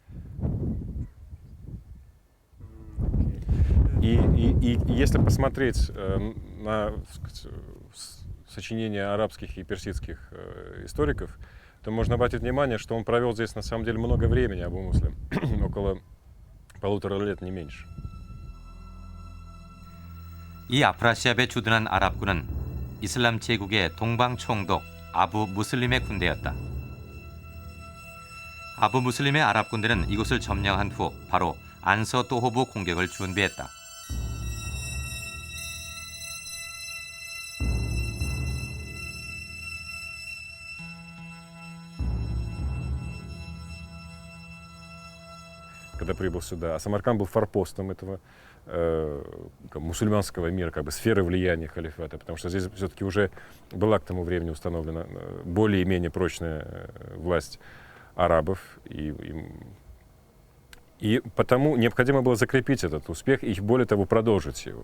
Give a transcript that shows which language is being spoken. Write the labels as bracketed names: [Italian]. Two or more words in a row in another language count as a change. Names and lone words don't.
[Russian] И если посмотреть на сочинения арабских и персидских историков, то можно обратить внимание, что он провел здесь на самом деле много времени, Абу Муслим, около 1,5 лет, не меньше. [Korean] 이 아프라시압에 주둔한 아랍군은 이슬람 제국의 동방 총독 아부 무슬림의 군대였다. 아부 무슬림의 아랍 군대는 이곳을 점령한 후 바로 안서 또호부 공격을 준비했다. [Russian] Когда прибыл сюда. А Самарканд был форпостом этого мусульманского мира, как бы сферы влияния халифата, потому что здесь все-таки уже была к тому времени установлена более-менее прочная власть арабов, и потому необходимо было закрепить этот успех и, более того, продолжить его.